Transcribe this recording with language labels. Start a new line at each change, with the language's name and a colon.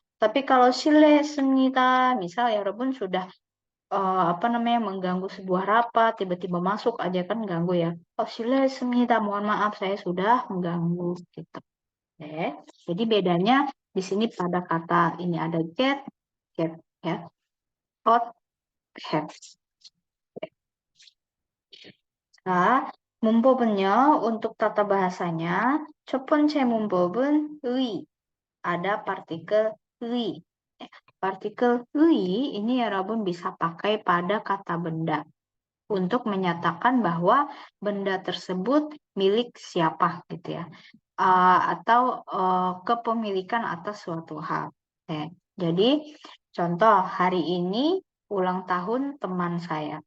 Indonesian: Tapi kalau
Korean: 실례했습니다,
Indonesian: misal 여러분 sudah apa namanya mengganggu sebuah rapat, tiba-tiba masuk aja kan ganggu ya.
Korean: 실례했습니다,
Indonesian: mohon maaf saya sudah mengganggu gitu. Jadi bedanya di sini pada kata ini ada get ya, hot have.
Korean: 자, 문법은요
Indonesian: untuk tata bahasanya
Korean: 첫 번째 문법은 의
Indonesian: ada partikel
Korean: 의.
Indonesian: Partikel 의 ini 여러분 bisa pakai pada kata benda untuk menyatakan bahwa benda tersebut milik siapa gitu ya. Atau kepemilikan atas suatu hal. Jadi contoh hari ini ulang tahun teman saya.